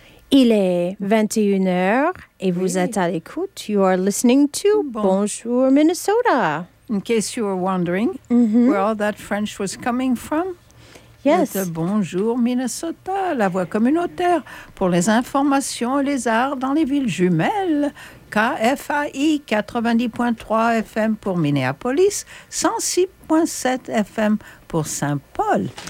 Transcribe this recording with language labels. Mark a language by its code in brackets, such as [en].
[fr] Il est 21h et vous êtes à l'écoute. [en] You are listening to Bonjour Minnesota. In case you were wondering where all that French was coming from. Yes. [fr] Bonjour Minnesota, la voix communautaire pour les informations et les arts dans les villes jumelles. KFAI 90.3 FM pour Minneapolis, 106.7 FM pour Saint-Paul.